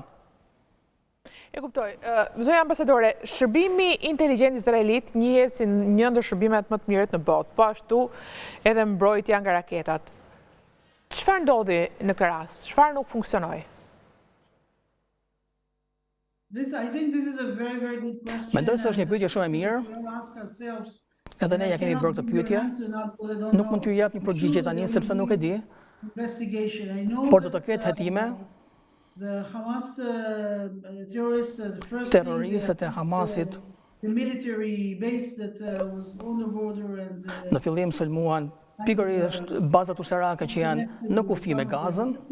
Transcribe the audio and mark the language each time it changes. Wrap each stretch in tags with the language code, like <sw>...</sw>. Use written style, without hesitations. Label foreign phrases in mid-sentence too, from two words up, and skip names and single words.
<sq>E kuptoj. Zonja ambasadore, shërbimi inteligjent izraelit njihet si një ndër shërbimet më të mirët në botë, po ashtu edhe mbrojtja nga raketat. Çfarë ndodhi në këtë rast? Çfarë nuk funksionoi?</sq> <en>I think this is a very, very good question.</en> <sq>Mendoj se është një pyetje shumë e mirë. Edhe ne ja kemi bërë këtë pyetje. Nuk mund t'ju jap një përgjigje tani sepse nuk e di. Por do të ketë hetime. Terroristët e Hamasit në fillim sulmuan pikërisht bazat ushtarake që janë në kufi me Gazën.</sq>